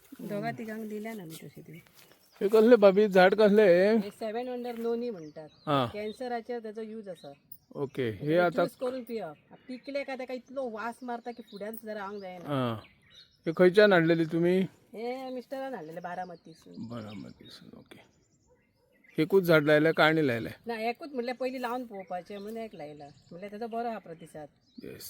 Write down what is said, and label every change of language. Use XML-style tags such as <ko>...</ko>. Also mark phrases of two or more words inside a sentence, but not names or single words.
<kok>दोघा तिघांक दिल्या ना मी तशी ती. हे कसले भाभी झाड कसले हे 7 वंडर नोनी म्हणतात. हा कॅन्सराचे त्याचा यूज असा. ओके हे आता ज्यूस करून पिया. पिकले का त्याका इतलो वास मारता की फुड्यान जरा आंग जायना. हा हे खयच्यान हाडलेली तुम्ही हे मिस्टरान आणलेले बारामतीसून. बारामतीसून ओके एकूच झाड लायलं का आणि लायलंय ना एकूच म्हणले पहिली लावून पोवपाचे म्हणून एक लायला म्हणले त्याचा बरो हा प्रतिसाद. येस</kok>